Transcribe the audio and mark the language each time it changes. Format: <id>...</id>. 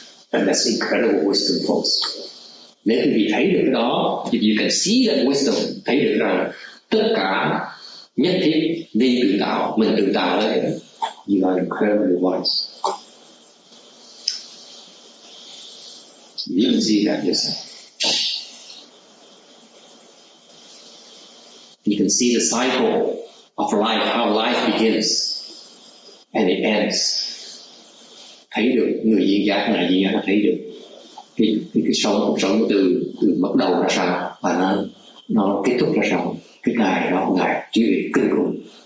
<en>And that's incredible wisdom, folks.</en> <vi>Nếu quý vị thấy được cái đó,</vi> <en>if you can see that wisdom,</en> <vi>thấy được rằng tất cả nhất thiết vì tự tạo, mình tự tạo đấy,</vi> <en>you are incredibly wise. You can see that yourself. You can see the cycle of life, how life begins and it ends.</en> <vi>Thấy được người duyên giác này, duyên giác thấy được cái cuộc sống từ bắt đầu ra sao và nó kết thúc ra sao. Cái ngày đó ngài trí huệ kinh khủng.</vi>